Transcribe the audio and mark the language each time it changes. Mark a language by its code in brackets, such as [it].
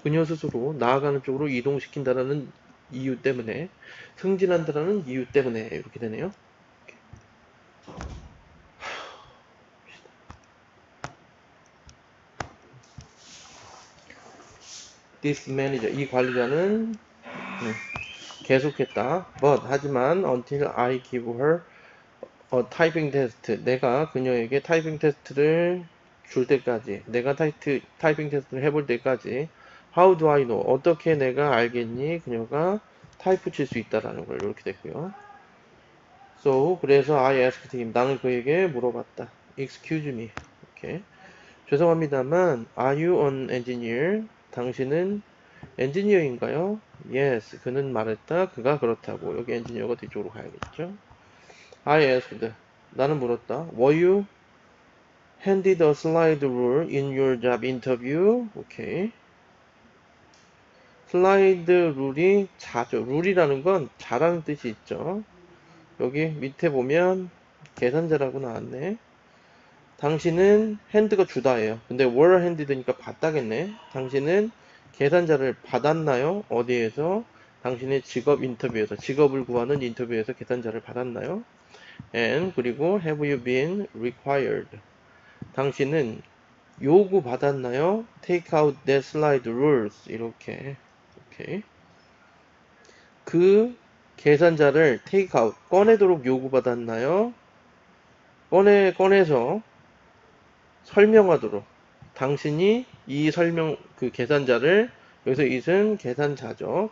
[ko] 그녀 스스로 나아가는 쪽으로 이동시킨다라는 이유 때문에, 승진한다라는 이유 때문에 이렇게 되네요. [en] This manager, [ko] 이 관리자는 계속했다. [en] But [ko] 하지만 [en] until I give her a typing test. [ko] 내가 그녀에게 타이핑 테스트를 줄 때까지, 내가 타이핑 테스트를 해볼 때까지. [en] How do I know? [ko] 어떻게 내가 알겠니? 그녀가 타이프 칠 수 있다라는 걸 이렇게 됐고요. [en] So [ko] 그래서 [en] I asked him. [ko] 나는 그에게 물어봤다. [en] Excuse me. [ko] 이렇게. 죄송합니다만, [en] Are you an engineer? [ko] 당신은 엔지니어인가요? [en] Yes. [ko] 그는 말했다. 그가 그렇다고. 여기 엔지니어가 뒤쪽으로 가야겠죠. [en] I asked. [ko] 나는 물었다. [en] Were you handed a slide rule in your job interview? [ko] 오케이. 슬라이드 룰이 자죠. 룰이라는 건 자라는 뜻이 있죠. 여기 밑에 보면 계산자라고 나왔네. 당신은 핸드가 주다예요. 근데 were handed니까 받다겠네. 당신은 계산자를 받았나요? 어디에서? 당신의 직업 인터뷰에서, 직업을 구하는 인터뷰에서 계산자를 받았나요? [en] And [ko] 그리고 [en] have you been required? [ko] 당신은 요구 받았나요? [en] Take out that slide rules. [ko] 이렇게. 오케이. 그 계산자를 take out, 꺼내도록 요구받았나요? 꺼내서 설명하도록. 당신이 이 그 계산자를, 여기서 it은 계산자죠.